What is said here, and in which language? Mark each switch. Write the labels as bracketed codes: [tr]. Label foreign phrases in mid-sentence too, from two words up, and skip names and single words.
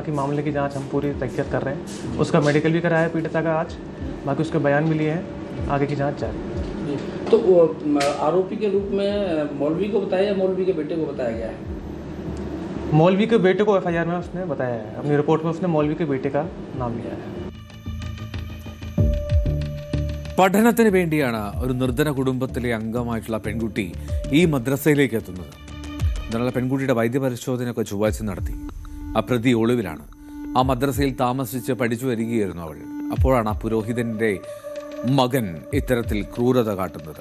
[hi] बाकी मामले की जांच हम पूरी तहकीकात कर रहे हैं। उसका मेडिकल भी कराया है पीड़िता का आज, बाकी उसके बयान भी लिए हैं, आगे की जांच जारी है। तो आरोपी के रूप में मौलवी को बताया या मौलवी के बेटे को बताया गया है? मौलवी के बेटे को FIR में उसने बताया है, अपनी रिपोर्ट में उसने मौलवी के बेटे का नाम लिया है। [ml] പഠനത്തിന് വേണ്ടിയാണ് ഒരു നിർധന കുടുംബത്തിലെ അംഗമായിട്ടുള്ള പെൺകുട്ടി ഈ മദ്രസയിലേക്ക് എത്തുന്നത്. ഇതിനുള്ള പെൺകുട്ടിയുടെ വൈദ്യപരിശോധനയൊക്കെ ചൊവ്വാഴ്ച നടത്തി. ആ പ്രതി ഒളിവിലാണ്. ആ മദ്രസയിൽ താമസിച്ച് പഠിച്ചു വരികയായിരുന്നു അവൾ. അപ്പോഴാണ് ആ പുരോഹിതന്റെ മകൻ ഇത്തരത്തിൽ ക്രൂരത കാട്ടുന്നത്.